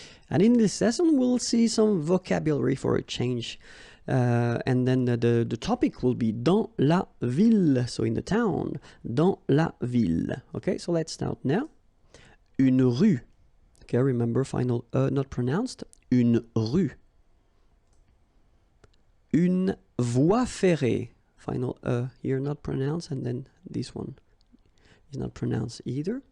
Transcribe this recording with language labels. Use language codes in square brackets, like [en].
[en] And in this lesson we'll see some vocabulary for a change. And then the topic will be [fr] dans la ville, [en] so in the town, [fr] dans la ville. [en] Okay, so let's start now. [fr] Une rue. [en] Okay, remember final not pronounced. [fr] Une rue. Une voie ferrée. [en] Final here not pronounced, and then this one is not pronounced either.